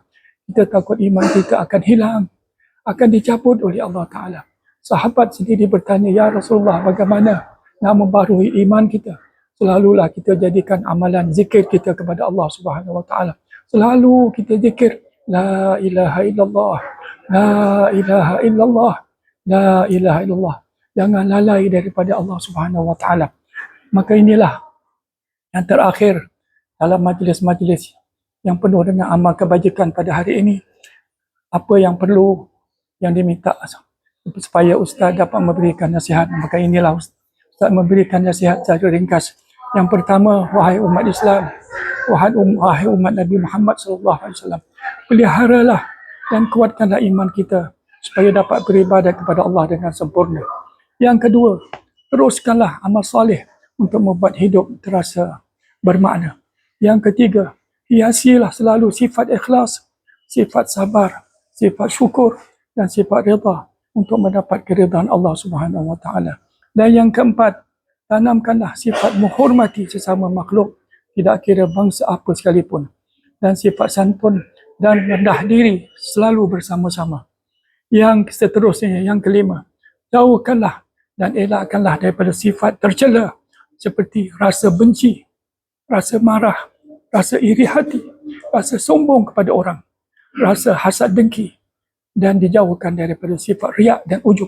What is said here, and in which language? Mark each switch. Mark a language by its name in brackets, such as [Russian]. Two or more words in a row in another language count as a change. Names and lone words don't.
[Malay] Kita takut iman kita akan hilang, akan dicabut oleh [Arabic] الله تعالى. [Malay] Sahabat sendiri bertanya, [Arabic] "يا رسول الله, [Malay] bagaimana nak membarui iman kita?" Selalulah kita jadikan amalan zikir kita kepada Allah [Arabic] سبحانه وتعالى. [Malay] Selalu kita zikir, [Arabic] لا إله إلا الله، لا إله إلا الله، لا إله إلا الله. [Malay] Jangan lalai daripada Allah [Arabic] سبحانه وتعالى. [Malay] Maka inilah yang terakhir dalam majlis-majlis yang penuh dengan amal kebajikan pada hari ini. Apa yang perlu, yang diminta supaya Ustaz dapat memberikan nasihat, maka inilah Ustaz memberikan nasihat secara ringkas. Yang pertama, wahai umat Islam, wahai umat Nabi Muhammad SAW, peliharalah dan kuatkanlah iman kita supaya dapat beribadat kepada Allah dengan sempurna. Yang kedua, teruskanlah amal soleh untuk membuat hidup terasa bermakna. Yang ketiga, hiasilah selalu sifat ikhlas, sifat sabar, sifat syukur dan sifat rida untuk mendapat keridhaan Allah [Arabic] سبحانه وتعالى. [Malay] Dan yang keempat, tanamkanlah sifat menghormati sesama makhluk, tidak kira bangsa apa sekalipun, dan sifat santun dan rendah diri selalu bersama-sama. Yang seterusnya, yang kelima, jauhkanlah dan elakkanlah daripada sifat tercela seperti rasa benci, rasa marah, rasa iri hati, rasa sombong kepada orang, rasa hasad dengki, dan dijauhkan daripada sifat riak dan ujub.